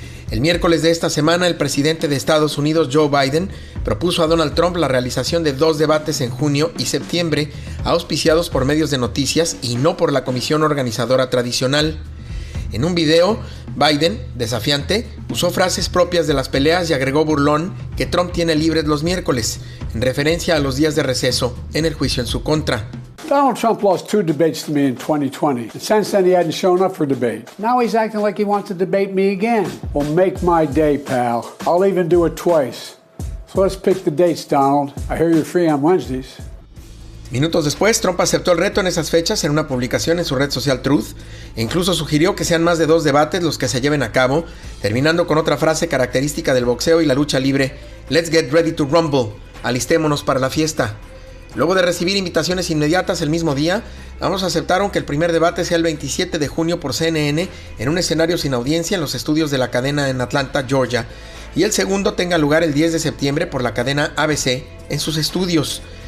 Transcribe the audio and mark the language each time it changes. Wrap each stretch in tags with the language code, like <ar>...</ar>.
<es>El miércoles de esta semana, el presidente de Estados Unidos, Joe Biden, propuso a Donald Trump la realización de 2 debates en junio y septiembre, auspiciados por medios de noticias y no por la comisión organizadora tradicional. En un video, Biden, desafiante, usó frases propias de las peleas y agregó burlón que Trump tiene libres los miércoles, en referencia a los días de receso en el juicio en su contra.</es> <en>Donald Trump lost 2 debates to me in 2020. And since then, he hadn't shown up for debate. Now he's acting like he wants to debate me again. Well, make my day, pal. I'll even do it twice. So let's pick the dates, Donald. I hear you're free on Wednesdays.</en> <es>Minutos después, Trump aceptó el reto en esas fechas en una publicación en su red social Truth e incluso sugirió que sean más de 2 debates los que se lleven a cabo, terminando con otra frase característica del boxeo y la lucha libre:</es> <en>"Let's get ready to rumble",</en> <es>alistémonos para la fiesta. Luego de recibir invitaciones inmediatas el mismo día, ambos aceptaron que el primer debate sea el 27 de junio por CNN en un escenario sin audiencia en los estudios de la cadena en Atlanta, Georgia, y el segundo tenga lugar el 10 de septiembre por la cadena ABC en sus estudios.</es>